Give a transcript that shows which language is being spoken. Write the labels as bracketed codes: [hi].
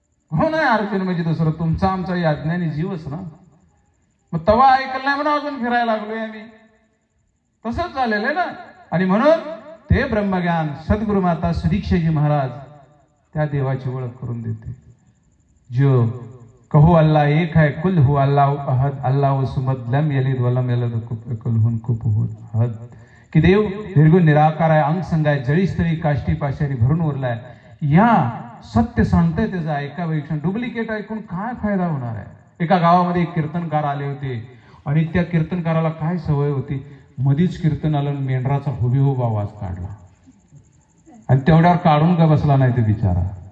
[mr] हो ना, अर्जुन म्हणजे दुसरं तुमचा आमचा अज्ञानी जीवच ना. मग तवा ऐकलं नाही म्हणून अजून फिरायला लागलोय आम्ही. तसंच झालेलं आहे ना. आणि म्हणून ते ब्रह्मज्ञान सद्गुरु माता सुदीक्षाजी महाराज त्या देवाची ओळख करून देते. [hi] जो कहो अल्लाह एक है [ar] कुल हु अल्लाह अहद अल्लाह सुमद लम यलिद वलम यलद कुलहुन कुफुहद. [mr] की देव निर्गुण निराकार आहे, अंग संग आहे, जळी स्थळी काष्टी पाशारी भरून उरलाय. या सत्य सांगतंय त्याचं ऐका वैक्षण. डुप्लिकेट ऐकून काय फायदा होणार आहे? एका गावामध्ये एक कीर्तनकार आले होते आणि त्या कीर्तनकाराला काय सवय होती, मधीच कीर्तनाला मेंढराचा हुबेहूब आवाज काढला आणि तेवढ्यावर काढून का बसला नाही ते बिचारा.